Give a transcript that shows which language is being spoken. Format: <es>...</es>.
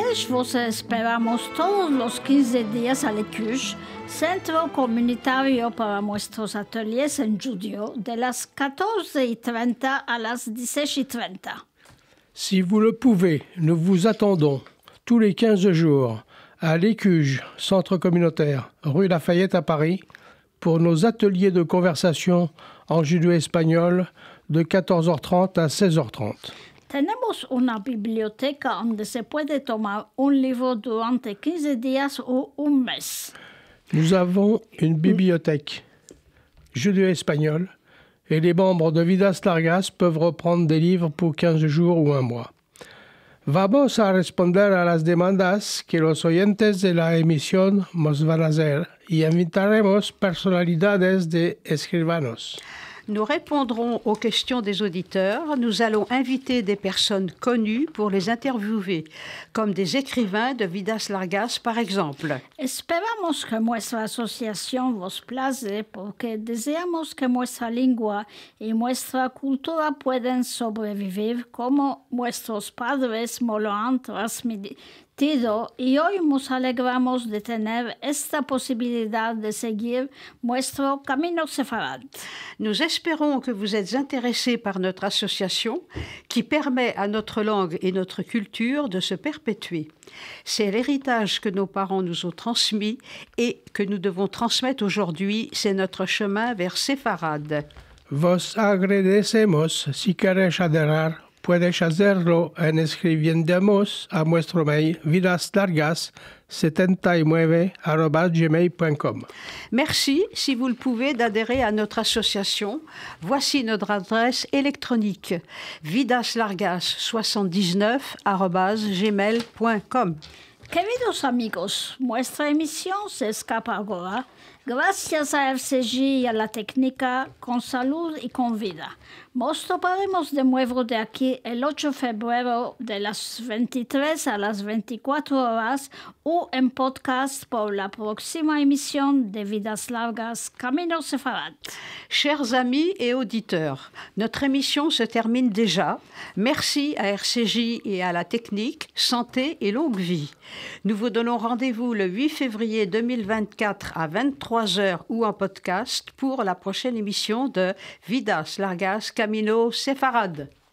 <lad>Vos esperamos todos los 15 días al ECUJ, Centro Comunitario para nuestros ateliers en judío, de las 14:30 a las 16:30.</lad> <fr>Si vous le pouvez, nous vous attendons tous les 15 jours à l'ECUJ, Centre communautaire, rue Lafayette à Paris, pour nos ateliers de conversation en judéo-espagnol de 14h30 à 16h30.</fr> <lad>Tenemos una biblioteca donde se puede tomar un libro durante 15 días o un mes.</lad> <fr>Nous avons une bibliothèque judéo-espagnole et les membres de Vidas Largas peuvent reprendre des livres pour 15 jours ou un mois.</fr> <lad>Vamos a responder a las demandas que los oyentes de la emisión nos van a hacer y invitaremos personalidades de escribanos.</lad> <fr>Nous répondrons aux questions des auditeurs. Nous allons inviter des personnes connues pour les interviewer, comme des écrivains de Vidas Largas, par exemple.</fr> <lad>Esperamos que nuestra asociación vos place porque deseamos que nuestra lengua y nuestra cultura puedan sobrevivir como nuestros padres nos lo han transmitido divertido y hoy nos alegramos de tener esta posibilidad de seguir nuestro Camino Sefarad.</lad> <fr>Nous espérons que vous êtes intéressés par notre association qui permet à notre langue et notre culture de se perpétuer. C'est l'héritage que nos parents nous ont transmis et que nous devons transmettre aujourd'hui. C'est notre chemin vers Sefarad.</fr> <lad>Vos agradecemos. Si queréis adherar, puedes hacerlo en escribiéndonos a nuestro mail vidaslargas79@gmail.com.</lad> <fr>Merci, si vous le pouvez, d'adhérer à notre association. Voici notre adresse électronique vidaslargas79@gmail.com.</fr> <lad>Queridos amigos, nuestra emisión se escapa ahora. Gracias a RCG y a la técnica, con salud y con vida. Nos toparemos de nuevo de aquí el 8 de febrero de las 23 a las 24 horas o en podcast por la próxima emisión de Vidas Largas Camino Sefarad.</lad> <fr>Chers amis et auditeurs, notre émission se termine déjà. Merci à RCJ et à la technique, santé et longue vie. Nous vous donnons rendez-vous le 8 février 2024 à 23h ou en podcast pour la prochaine émission de Vidas Largas Camino Sefarad.</fr>